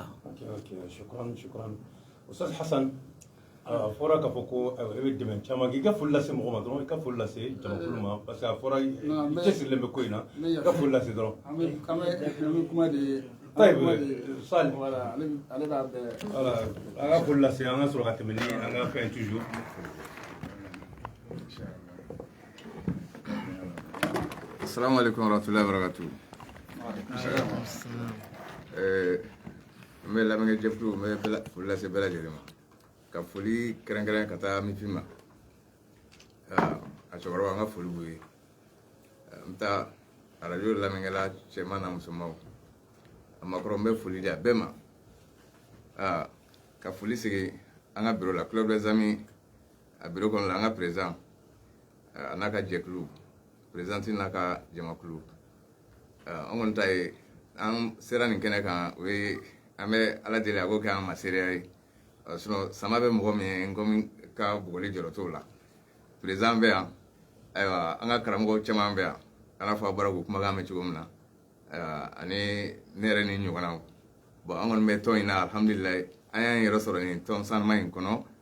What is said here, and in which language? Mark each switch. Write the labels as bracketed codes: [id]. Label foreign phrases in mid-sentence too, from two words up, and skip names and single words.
[bm] shukran Ustaz Hassan a fɔra k'a fɔ ko e bɛ dɛmɛ caman kɛ i ka foli lase mɔgɔ ma dɔrɔn i ka foli lase jamakulu ma [fr] parce que [bm] a fɔra i cɛsirilen bɛ ko in na i ka foli lase dɔrɔn. an bɛ kuma de Sali voilà ale b'a bɛɛ voilà an ka foli lase an ka sɔrɔ ka tɛmɛ ni an ka fɛn toujours. [ar] السلام عليكم ورحمة الله وبركاته. [bm] N bɛ lamɛnkɛ jɛkulu n bɛ foli lase bɛɛ lajɛlen ma ka foli kɛrɛnkɛrɛn ka taa MIFI ma a cɛkɔrɔba n ka foli b'u ye n bɛ taa arajo lamɛnkɛla cɛman n'a musomanw a makɔrɔ n bɛ foli di a bɛɛ ma ka foli sigi an ka biro la club des amis a biro kɔnɔ la an ka président a n'a ka jɛkulu présidente n'a ka jamakulu an kɔni ta ye an sera nin kɛnɛ kan o ye an bɛ Ala deli a k'o kɛ an ma seereya ye sinon sama bɛ mɔgɔ min ye n komi ka bugɔli jɔrɔ t'o la président bɛ yan ayiwa an ka karamɔgɔ caman bɛ yan ala fɔ a bɔra k'o kumakan mɛn cogo min na ani ne yɛrɛ ni ɲɔgɔnnaw bon an kɔni bɛ tɔn in na alhamdulilayi an y'an yɛrɛ sɔrɔ nin tɔn sanuma in kɔnɔ